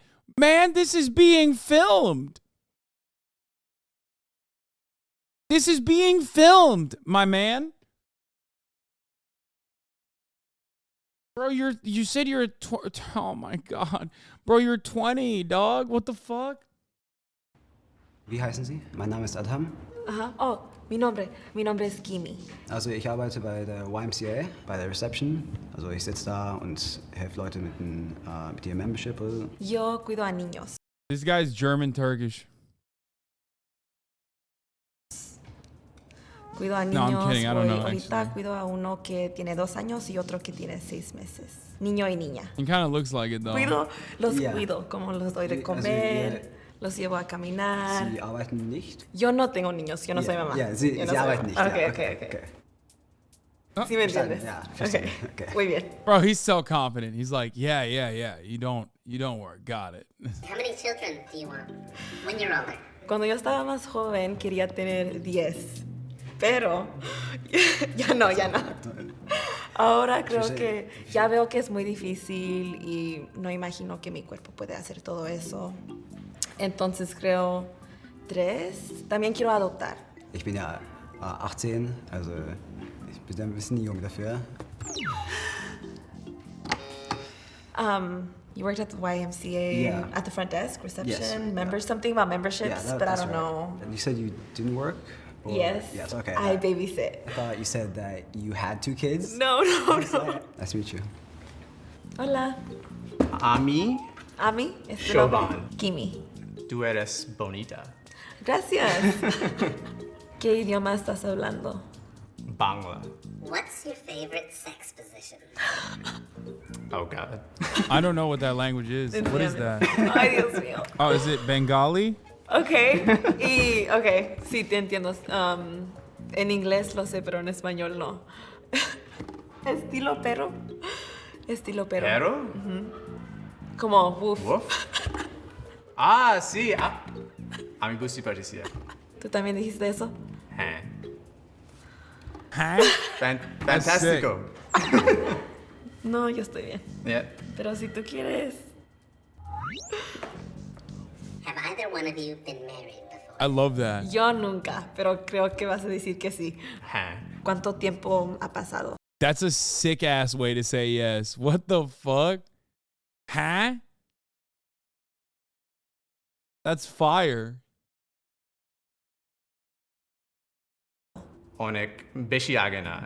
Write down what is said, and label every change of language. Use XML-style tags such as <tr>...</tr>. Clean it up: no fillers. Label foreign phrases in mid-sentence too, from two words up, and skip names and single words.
<en>Man, this is being filmed. This is being filmed, my man. Bro, you said you're oh my God. Bro, you're 20, dog. What the fuck?</en> <de>Wie heißen Sie? Mein Name ist Adham. Aha. Oh,</de> <es>mi nombre</es> <de>ist Kimi. Also ich arbeite bei der YMCA, bei der Reception. Also ich sitze da und helfe Leute mit ihrem Membership.</de> <es>Yo cuido a niños.</es> <en>This guy's German Turkish.</en> <es>Cuido a niños.</es> <en>No, I'm kidding. I don't know.</en> <es>Ahorita</es> <en>Actually.</en> <es>cuido a uno que tiene 2 años y otro que tiene 6 meses. Niño y niña.</es> <en>He kind of looks like it though.</en> <es>Cuido, como los doy de comer, los llevo a caminar.</es> <de>Sie arbeiten nicht?</de> <es>Yo no tengo niños, yo no soy mamá.</es> <de>Ja, Sie arbeiten nicht.</de> <es>Okay. ¿Sí me entiendes?</es> <de>Ja,</de> <es>okay. Muy bien.</es> <en>Bro, he's so confident. He's like, yeah. You don't worry. Got it. How many children do you want when you're older?</en> <es>Cuando yo estaba más joven quería tener 10, pero ya no. Ahora creo que ya veo que es muy difícil y no imagino que mi cuerpo puede hacer todo eso. Entonces creo 3. También quiero adoptar.</es> <de>Ich bin ja 18, also ich bin ein bisschen jung dafür.</de> <en>You worked at the YMCA at the front desk, reception, members, something about memberships, but I don't know. And you said you didn't work? Or? Yes. Yes, okay. I babysit. I thought you said that you had 2 kids. No. Nice to meet you.</en> <es>Hola. Ami. Ami, es tu Shoban. nombre. Kimi. Tú eres bonita. Gracias. ¿Qué idioma estás hablando? Bangla.</es> <en>What's your favorite sex position? Oh God. I don't know what that language is. What is that?</en> <es>Ay, Dios mío.</es> <en>Oh, is it Bengali?</en> <es>Okay. Sí, te entiendo. En inglés lo sé, pero en español no. Estilo perro. ¿Perro? Como woof. Woof? Sí. A mi gusto parecía. ¿Tú también dijiste eso? Fantástico. No, yo estoy bien.</es> <en>Yeah.</en> <es>Pero si tú quieres.</es> <en>Have either one of you been married before? I love that.</en> <es>Yo nunca, pero creo que vas a decir que sí. ¿Cuánto tiempo ha pasado?</es> <en>That's a sick ass way to say yes. What the fuck? Huh? That's fire.</en> <bn>অনেক বেশি জানি না.</bn>